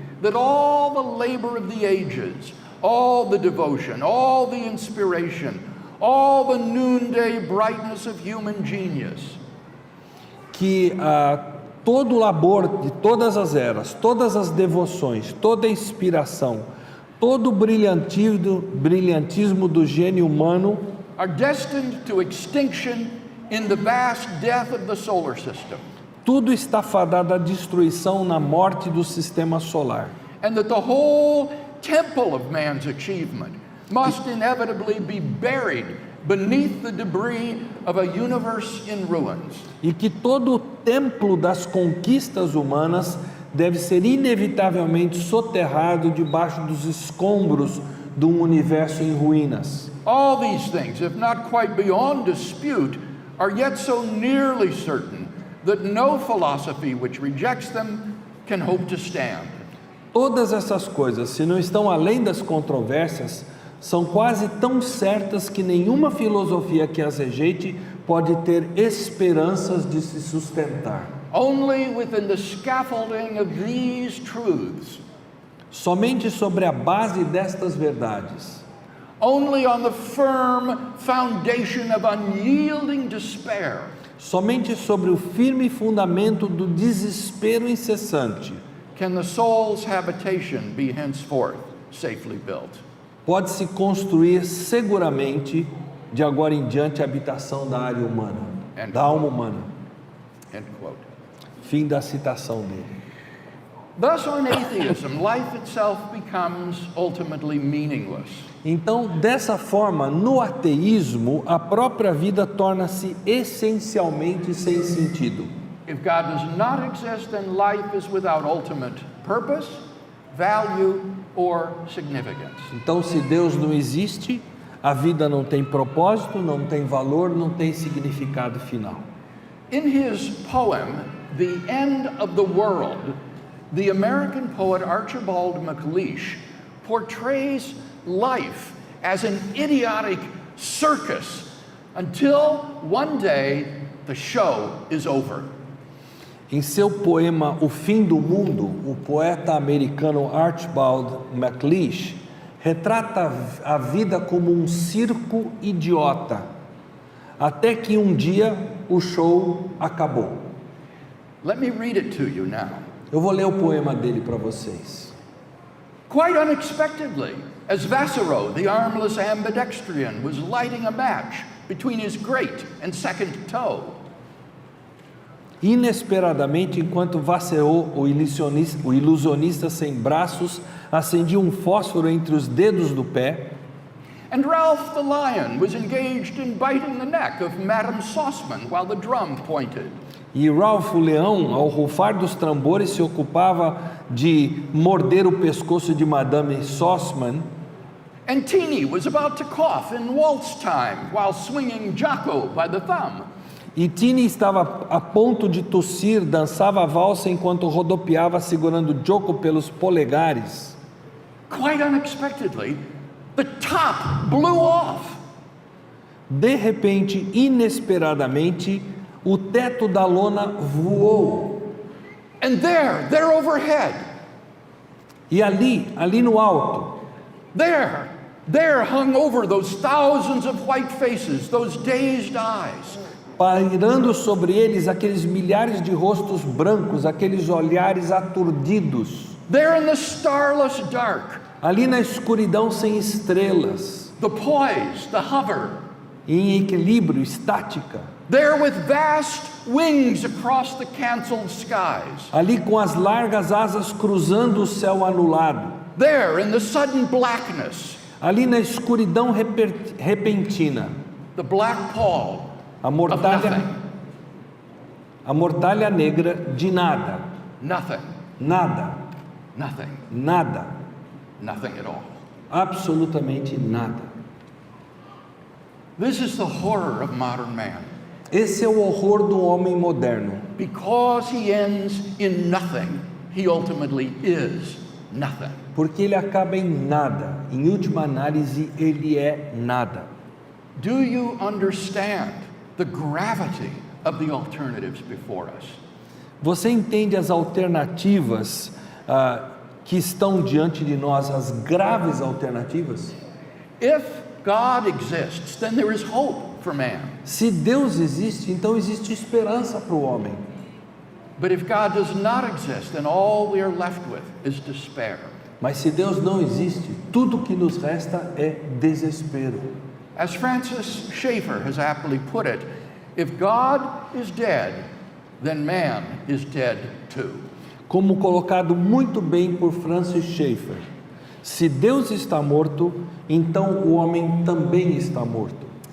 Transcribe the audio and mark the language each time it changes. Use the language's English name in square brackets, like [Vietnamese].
[English] that all the labor of the ages, all the devotion, all the inspiration, all the noonday brightness of human genius [Portuguese] Que todo o labor de todas as eras, todas as devoções, toda a inspiração, todo o brilhantismo do gênio humano [English] are destined to extinction in the vast death of the solar system, [Portuguese] tudo está fadado à destruição na morte do sistema solar. [English] and that the whole temple of man's achievement must inevitably be buried beneath the debris of a universe in ruins. [Portuguese] E que todo o templo das conquistas humanas deve ser inevitavelmente soterrado debaixo dos escombros de um universo em ruínas. [English] All these things, if not quite beyond dispute, are yet so nearly certain that no philosophy which rejects them can hope to stand. [Portuguese] Todas essas coisas, se não estão além das controvérsias, são quase tão certas que nenhuma filosofia que as rejeite pode ter esperanças de se sustentar. [English] Only within the scaffolding of these truths, [Portuguese] Somente sobre a base destas verdades, [English] only on the firm foundation of unyielding despair, [Portuguese] somente sobre o firme fundamento do desespero incessante, [English] can the soul's habitation be henceforth safely built. [Portuguese] pode-se construir seguramente, de agora em diante, a habitação da área humana, da alma humana. [English] End quote. [Portuguese] Fim da citação dele. [English] Thus, on atheism, life itself becomes ultimately meaningless. [Portuguese] Então, dessa forma, no ateísmo, a própria vida torna-se essencialmente sem sentido. [English] If God does not exist, then life is without ultimate purpose, value, or significance. [Portuguese] Então, se Deus não existe, a vida não tem propósito, não tem valor, não tem significado final. [English] In his poem, The End of the World, the American poet Archibald MacLeish portrays life as an idiotic circus until one day the show is over. [Portuguese] Em seu poema O Fim do Mundo, o poeta americano Archibald MacLeish retrata a vida como um circo idiota, até que um dia o show acabou. [English] Let me read it to you now. [Portuguese] Eu vou ler o poema dele para vocês. [English] Quite unexpectedly, as Vassereau, the armless ambidextrian, was lighting a match between his great and second toe, [Portuguese] Inesperadamente, enquanto Vassereau, o ilusionista sem braços, acendia um fósforo entre os dedos do pé, [English] and Ralph the lion was engaged in biting the neck of Madame Sauceman while the drum pointed, [Portuguese] e Ralph o leão, ao rufar dos tambores, se ocupava de morder o pescoço de Madame Sauceman, [English] and Teeny was about to cough in waltz time while swinging Jocko by the thumb. [Portuguese] e Tini estava a ponto de tossir, dançava a valsa enquanto rodopiava segurando Joko pelos polegares. [English] Quite unexpectedly, the top blew off. [Portuguese] De repente, inesperadamente, o teto da lona voou. [English] And there overhead, [Portuguese] E ali no alto, [English] there hung over those thousands of white faces, those dazed eyes, [Portuguese] pairando sobre eles aqueles milhares de rostos brancos, aqueles olhares aturdidos, [English] there in the starless dark, [Portuguese] ali na escuridão sem estrelas, [English] the poise, the hover, [Portuguese] em equilíbrio, estática, [English] there with vast wings across the canceled skies, [Portuguese] ali com as largas asas cruzando o céu anulado, [English] there in the sudden blackness, [Portuguese] ali na escuridão repentina, [English] the black pall [Portuguese] a [English] of [Portuguese] mortalha, [English] nothing, [Portuguese] a mortalha negra de nada, [English] nothing, [Portuguese] nada, [English] nothing, [Portuguese] nada, [English] nothing at all. [Portuguese] absolutamente nada. [English] This is the horror of modern man. [Portuguese] Esse é o horror do homem moderno. [English] Because he ends in nothing, he ultimately is nothing. [Portuguese] Porque ele acaba em nada. Em última análise, ele é nada. [English] Do you understand the gravity of the alternatives before us? [Portuguese] Você entende as alternativas que estão diante de nós, as graves alternativas? [English] If God exists, then there is hope for man. [Portuguese] Se Deus existe, então existe esperança para o homem. [English] But if God does not exist, then all we are left with is despair. [Portuguese] Mas se Deus não existe, tudo que nos resta é desespero. [English] As Francis Schaeffer has aptly put it, if God is dead, then man is dead too. [Portuguese] Como colocado muito bem por Francis Schaeffer, se Deus está morto, então o homem também está morto.